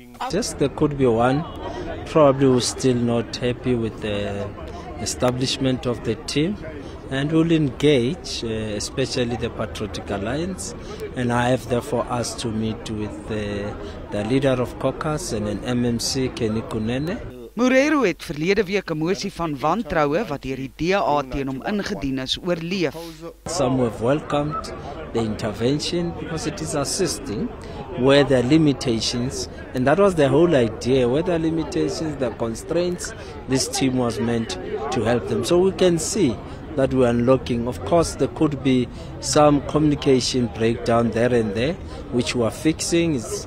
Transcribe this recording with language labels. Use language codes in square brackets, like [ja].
[en] Just there could be one, probably we're still not happy with the establishment of the team, and we'll engage, especially the Patriotic Alliance, and I have therefore asked to meet with the leader of caucus and an MMC, Kenny Kunene. [af] Morero het verlede week 'n mosie van wantroue wat deur die DA teen hom ingedien is, oorleef. [en] Some have welcomed the intervention because it is assisting where there are limitations, and that was the whole idea. Where there are limitations, the constraints, this team was meant to help them. So we can see that we are unlocking. Of course, there could be some communication breakdown there and there, which we are fixing.